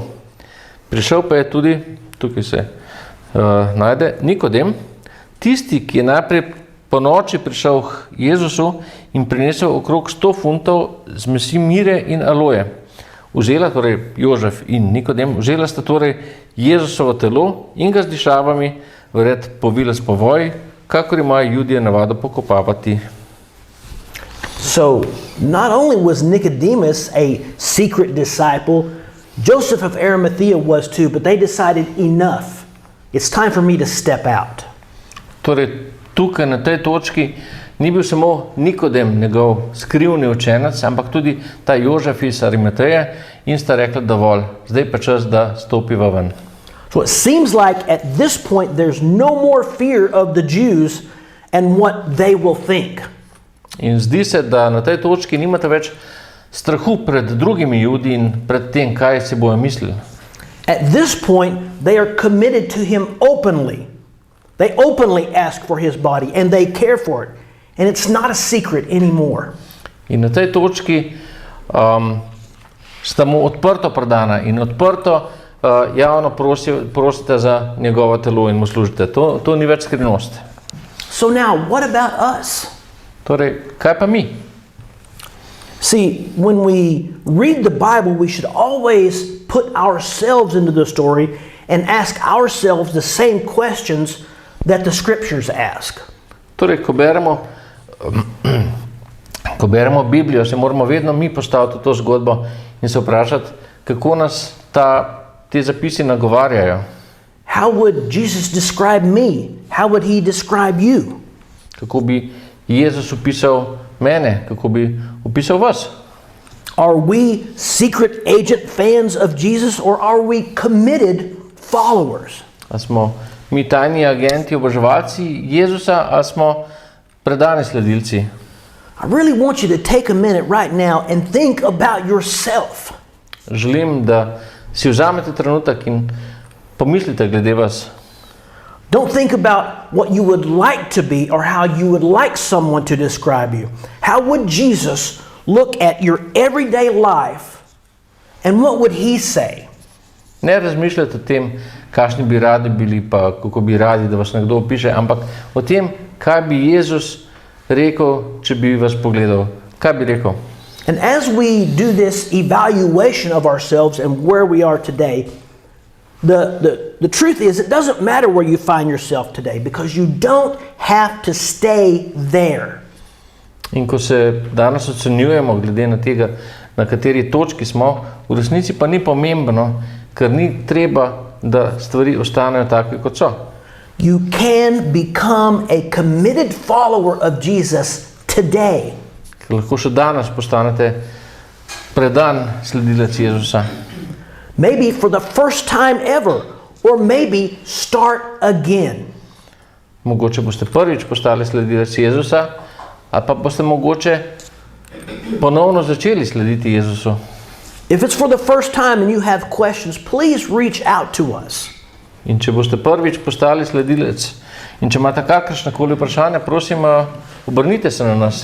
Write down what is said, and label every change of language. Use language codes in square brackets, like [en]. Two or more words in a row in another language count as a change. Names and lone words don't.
[sl] Prišel pa je tudi, tukaj se najde, Nikodem, tisti, ki je najprej po noči prišel k Jezusu in prinesel okrog 100 funtov zmesi mire in aloje. Vzela, torej Jožef in Nikodem, vzela sta torej Jezusovo telo in ga z dišavami vred povila s povoj, kakor imajo Judije navado pokopavati. [en] So, not only was Nicodemus a secret disciple, Joseph of Arimathea was too, but they decided enough. It's time for me to step out. [sl] Torej, tukaj na tej točki ni bil samo Nikodem, njegov skrivni učenec, ampak tudi ta Jožef iz Arimateje in sta rekla dovolj, zdaj pa čas, da stopiva ven. [en] So it seems like at this point there's no more fear of the Jews and what they will think. [sl] In zdi se, da na tej točki nimate več strahu pred drugimi Judi in pred tem, kaj si bojo mislili. [en] At this point they are committed to him openly. They openly ask for his body and they care for it. And it's not a secret anymore. [sl] In na tej točki sta mu odprto predana in odprto javno prosite za njegovo telo in mu služite. To ni več skrivnost. [en] So now, what about us? [sl] Torej, kaj pa mi? [en] See, when we read the Bible, we should always put ourselves into the story and ask ourselves the same questions that the scriptures ask. [sl] Torej, ko beremo Biblijo, se moramo vedno mi postaviti v to zgodbo in se vprašati, kako nas ti zapisi nagovarjajo. [en] How would Jesus describe me? How would he describe you? [sl] Kako bi Jezus opisal mene? Kako bi opisal vas? [en] Are we secret agent fans of Jesus or are we committed followers? [sl] A smo mi tajni agenti, oboževalci Jezusa, a smo predani sledilci? [en] I really want you to take a minute right now and think about yourself. [sl] Želim, da si vzamete trenutek in pomislite glede vas. [en] Don't think about what you would like to be or how you would like someone to describe you. How would Jesus look at your everyday life and what would he say? [sl] Ne razmišljate o tem, kakšni bi radi bili, pa kako bi radi, da vas nekdo opiše, ampak o tem, kaj bi Jezus rekel, če bi vas pogledal. Kaj bi rekel? [en] And as we do this evaluation of ourselves and where we are today, the truth is it doesn't matter where you find yourself today because you don't have to stay there. [sl] In ko se danes ocenjujemo glede na tega, na kateri točki smo, v resnici pa ni pomembno, ker ni treba, da stvari ostanejo take, kot so. [en] You can become a committed follower of Jesus today. [sl] Ker lahko še danes postanete predan sledilec Jezusa. [en] Maybe for the first time ever, or maybe start again. [sl] Mogoče boste prvič postali sledilec Jezusa, ali pa boste mogoče ponovno začeli slediti Jezusu. [en] If it's for the first time and you have questions, please reach out to us. [sl] In če boste prvič postali sledilec in če imate kakršnekoli vprašanja, prosim, obrnite se na nas.